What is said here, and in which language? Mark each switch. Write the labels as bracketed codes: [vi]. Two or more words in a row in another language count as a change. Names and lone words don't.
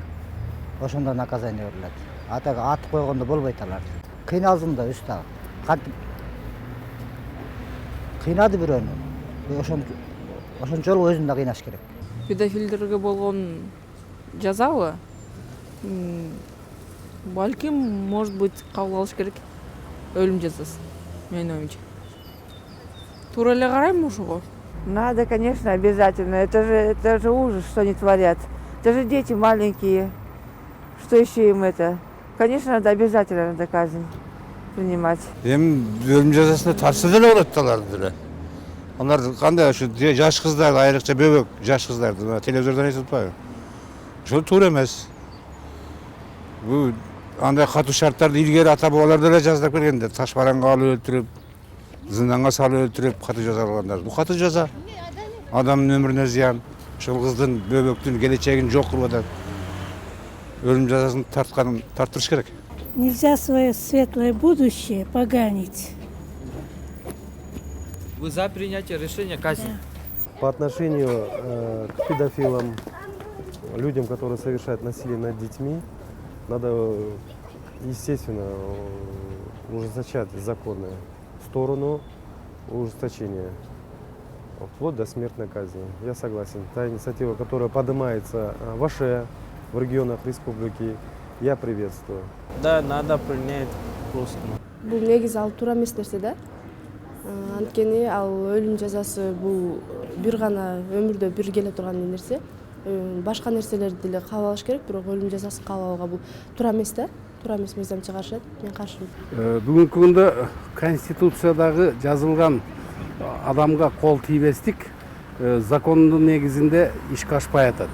[ky] Ошондо наказание берилет. Атага атып койгондо болбойт алар. Кыйналсын да өз дагы. Кантип кыйнады бирөөнү. Ошончолук өзүн да кыйнаш керек. Педофилдерге болгон жазабы? Балким, [ru] может быть, [ky] кабыл алыш керек. Өлüm жазасы, менин оюмча. Туура эле карайм ошого? [ru] Надо, конечно, обязательно. Это же ужас, что они творят. Это же дети маленькие. Что еще им это? Конечно, надо обязательно казнь принимать. [ky] Өлüm жазасына тарса деле болот аларды деле. Алар кандай ушу жаш кыздар, айрыкча бөбөк жаш кыздарды телевизордон эсип атпайбы? Ошол туура эмес. Бул андай катуу шарттарды илгери ата бабалар деле жаздап келгенде, таш бараңга алып өлтүрүп, зынданга салып өлтүрүп катуу жаза алгандар. Бул катуу жаза. Адамдын өмүрүнө зыян, ошол кыздын, бөбөктүн келечегин жок кылып атат. Өлüm жазасын тарттырыш керек. [ru] Нельзя свое светлое будущее поганить. Вы за принятие решения казни? По отношению к педофилам, людям, которые совершают насилие над детьми, надо, естественно, ужесточать законы в сторону ужесточения, вплоть до смертной казни. Я согласен. Та инициатива, которая поднимается в Аше, в регионах республики, я приветствую. Да, надо принять просто. [ky] Бул негизи ал туура эмес нерсе да. Анткени ал өлүм жазасы бул бир гана өмүрдө бир келе турган нерсе. Башка нерселерди деле кабыл алыш керек, бирок өлүм жазасын кабыл алууга бул туура эмес да. Туура эмес мыйзамча каршы. Мен каршымын. Бүгүнкү күндө Конституциядагы жазылган адамга кол тийбестик закондун негизинде ишке ашпай атат.